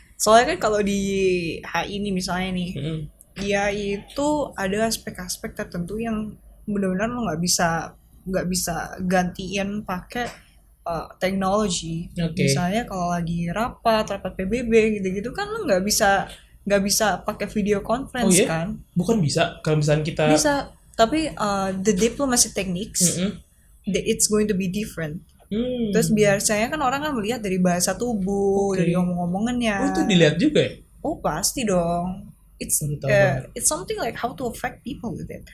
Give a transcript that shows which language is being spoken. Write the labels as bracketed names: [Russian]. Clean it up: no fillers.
[Indonesian] Soalnya kan kalau di HI ini misalnya nih, dia itu ada aspek-aspek tertentu yang benar-benar lo nggak bisa gantiin pakai teknologi. Misalnya kalau lagi rapat PBB gitu-gitu kan lo nggak bisa pakai video conference kan? Bukan bisa kalau misalnya kita bisa, tapi [English] the diplomacy techniques it's going to be different. [Indonesian] Terus biasanya kan orang kan melihat dari bahasa tubuh, dari ngomong-ngomongannya. Itu dilihat juga ya? Oh pasti dong. [English] It's something like how to affect people with it.